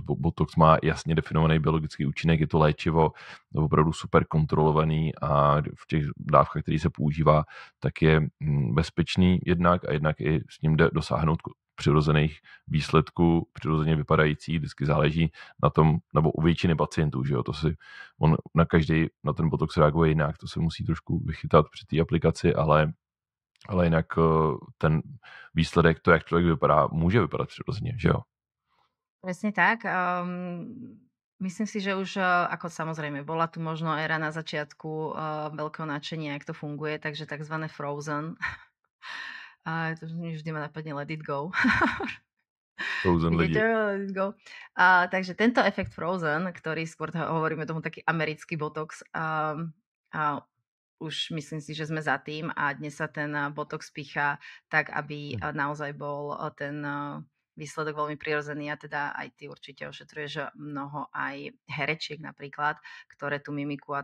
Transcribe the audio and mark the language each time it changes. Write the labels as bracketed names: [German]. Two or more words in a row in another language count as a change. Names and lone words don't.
[Czech] Botox má jasně definovaný biologický účinek, je to léčivo, opravdu super kontrolovaný a v těch dávkách, který se používá, tak je bezpečný jednak a jednak i s ním jde dosáhnout přirozených výsledků, přirozeně vypadající, vždycky záleží na tom, nebo u většiny pacientů, že jo, on na ten Botox reaguje jinak, to se musí trošku vychytat při té aplikaci, ale jinak ten výsledek, to, jak člověk vypadá, může vypadat přirozeně, že jo. [Slovak] Presne tak. Myslím si, že už ako samozrejme bola tu možno éra na začiatku veľkého nadšenia, jak to funguje, takže takzvané Frozen. To vždy ma napadne [English] Let it go. [Czech] Frozen lidi. [English] Let it go. [Slovak] Takže tento efekt Frozen, ktorý skôr hovoríme tomu taký americký botox, už myslím si, že sme za tým a dnes sa ten botox pícha tak, aby naozaj bol ten výsledok veľmi prirodzený a teda aj ty určite ošetruješ mnoho aj herečiek napríklad, ktoré tú mimiku a